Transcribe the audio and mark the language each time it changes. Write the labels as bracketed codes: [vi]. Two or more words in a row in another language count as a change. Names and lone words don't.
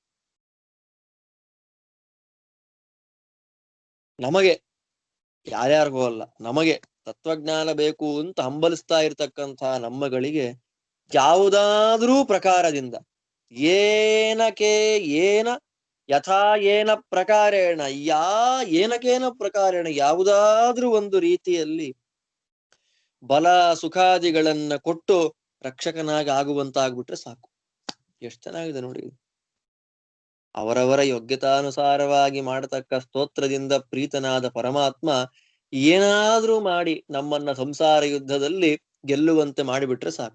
[kn] ನಮಗೆ, ಯಾರ್ಯಾರಿಗೂ ಅಲ್ಲ, ನಮಗೆ ತತ್ವಜ್ಞಾನ ಬೇಕು ಅಂತ ಹಂಬಲಿಸ್ತಾ ಇರ್ತಕ್ಕಂತಹ ನಮ್ಮಗಳಿಗೆ ಯಾವುದಾದ್ರೂ ಪ್ರಕಾರದಿಂದ [sa] ಏನ ಯಥಾ ಏನ ಪ್ರಕಾರೇಣ ಏನಕೇನ ಪ್ರಕಾರೇಣ [kn] ಯಾವುದಾದ್ರೂ ಒಂದು ರೀತಿಯಲ್ಲಿ ಬಲ ಸುಖಾದಿಗಳನ್ನ ಕೊಟ್ಟು ರಕ್ಷಕನಾಗಿ ಆಗುವಂತಾಗ್ಬಿಟ್ರೆ ಸಾಕು. ಎಷ್ಟು ಚೆನ್ನಾಗಿದೆ ನೋಡಿ. ಅವರವರ ಯೋಗ್ಯತಾನುಸಾರವಾಗಿ ಮಾಡತಕ್ಕ ಸ್ತೋತ್ರದಿಂದ ಪ್ರೀತನಾದ ಪರಮಾತ್ಮ ಏನಾದ್ರೂ ಮಾಡಿ ನಮ್ಮನ್ನ ಸಂಸಾರ ಯುದ್ಧದಲ್ಲಿ ಗೆಲ್ಲುವಂತೆ ಮಾಡಿಬಿಟ್ರೆ ಸಾಕು.